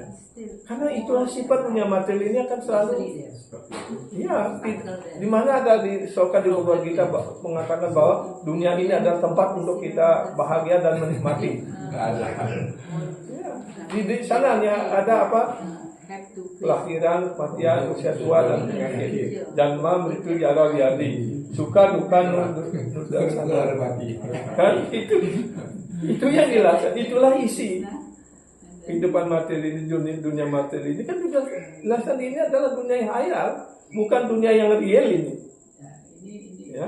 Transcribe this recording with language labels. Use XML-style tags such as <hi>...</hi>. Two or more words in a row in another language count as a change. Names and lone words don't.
<id>Karena itulah sifat dunia materi ini akan selalu, ya, di mana ada di Soka di Bhagavad Gita mengatakan bahwa dunia ini adalah tempat untuk kita bahagia dan menikmati. Di sana ada apa? Kelahiran, kematian, usia tua dan penyakit.</id> <sa>Janma, mritu, jara, vyadi.</sa> <id>Suka, duka, kan itu yang jelas. Itulah isi kehidupan materi ini, dunia materi ini kan juga jelasan ini adalah dunia yang hayal, bukan dunia yang real ini. Ya.</id>